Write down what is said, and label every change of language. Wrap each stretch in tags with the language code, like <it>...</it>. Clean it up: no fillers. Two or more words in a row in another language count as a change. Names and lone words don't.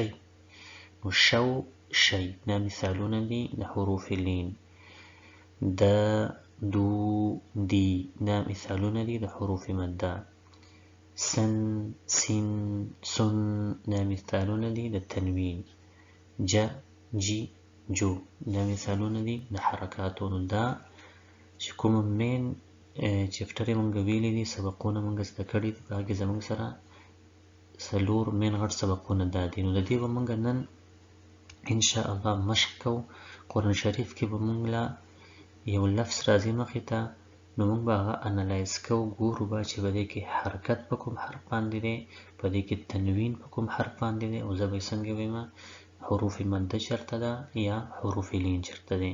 <ps>نو شو شی دا مثالونه دي د حروف لین. د دو دی دا مثالونه دي د حروف مده. سن سین سن دا مثالونه دي د تنوین. ج جی جو دا مثالونه دي د حرکاتو. نو دا چې کومه</ps> <en>main chapter</en> <ps>یې مونږ ویلي دي سبقونه مونږ زده کړي دي په هغې کې زموږ سره څلور مین غټ سبقونه دا دي. نو د دې به مونږ نن انشاءالله مشق کوو. قرآن شریف کې به مونږ له یو لفظ راځي مخې ته نو مونږ به هغه انالایز کوو، ګورو به چې په دې کې حرکت په کوم حرف باندې دی، په دې کې تنوین په کوم حرف باندې دی، او زه به یې څنګه ویمه حروف مده چرته ده یا حروف لین چرته دی.</ps>